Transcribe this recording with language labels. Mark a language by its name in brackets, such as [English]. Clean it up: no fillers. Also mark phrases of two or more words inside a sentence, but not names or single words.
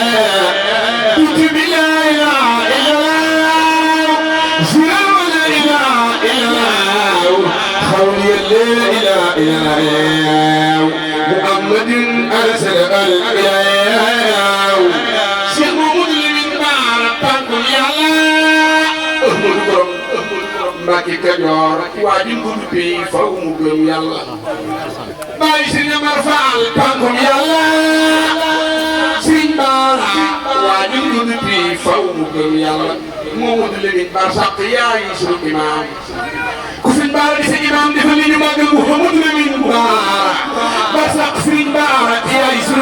[Arabic] محمد أرسل الإله شيخ مسلم بارك يا الله [Wolof] Mbacke Kajoor waajur bu bi faw mu gëm Yàlla Baay Sëriñ Amar Faal pankum Yàlla Sëriñ Baara waajur bu bi faw mu gëm Yàlla Mamadou Lamine Barsàq yaay sunu imaam ku Sëriñ Baara di sa imaam defal li ñu màggal Mamadou Lamine Baara Barsàq Sëriñ Baara yaay sunu